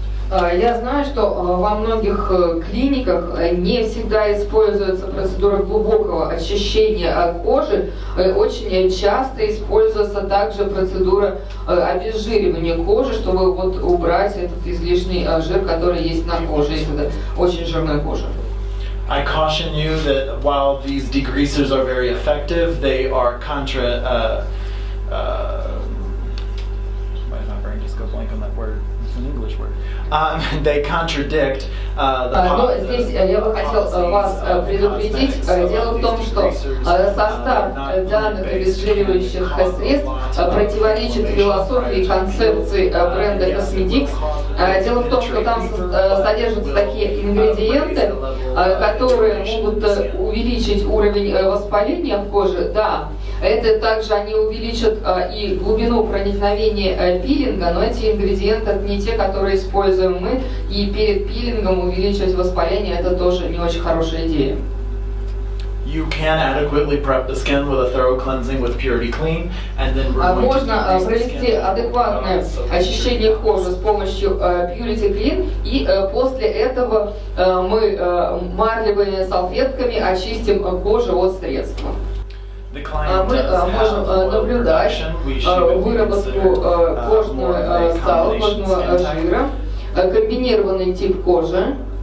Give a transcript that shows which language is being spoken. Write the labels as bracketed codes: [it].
[ru] Я знаю, что во многих клиниках не всегда используется процедура глубокого очищения кожи. Очень часто используется также процедура обезжиривания кожи, чтобы вот убрать этот излишний жир, который есть на коже, если это очень жирная кожа. [en] I caution you that while these degreasers are very effective, they are why did my brain just go blank on that word? It's an English word. They contradict [ru] Но здесь я бы хотел вас предупредить. Дело в том, что состав данных обезжиривающих средств противоречит философии и концепции бренда COSMEDIX. Дело в том, что там содержатся такие ингредиенты, которые могут увеличить уровень воспаления в коже. Да, это также они увеличат и глубину проникновения пилинга, но эти ингредиенты это не те, которые используем мы, и перед пилингом увеличивать воспаление это тоже не очень хорошая идея. [en] You can adequately prep the skin with a thorough cleansing with Purity Clean, and then we're going [ru] Можно [en] to [ru] провести адекватное очищение кожи с помощью Purity Clean, и после этого мы марлевыми салфетками очистим кожу от средства. Мы можем наблюдать выработку кожного сала, кожного жира, комбинированный тип кожи.